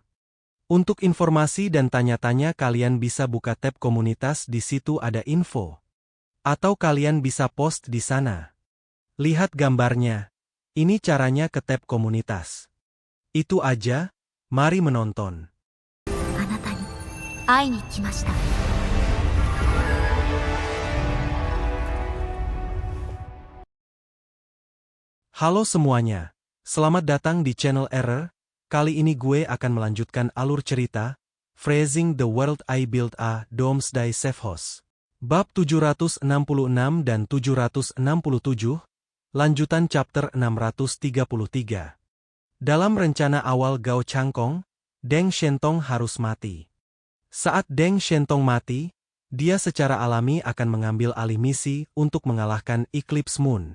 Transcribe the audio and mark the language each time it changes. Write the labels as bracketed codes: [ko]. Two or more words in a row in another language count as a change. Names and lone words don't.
[id] Untuk informasi dan tanya-tanya kalian bisa buka tab komunitas, di situ ada info. Atau kalian bisa post di sana. Lihat gambarnya. Ini caranya ke tab komunitas. Itu aja, mari menonton. [ja] あなたに会いに来ました。 [id] Halo semuanya, selamat datang di channel Error. Kali ini gue akan melanjutkan alur cerita, Freezing the World I Built a Doomsday Safe House. Bab 766 dan 767, lanjutan chapter 633. Dalam rencana awal Gao Changkong, Deng Shentong harus mati. Saat Deng Shentong mati, dia secara alami akan mengambil alih misi untuk mengalahkan Eclipse Moon.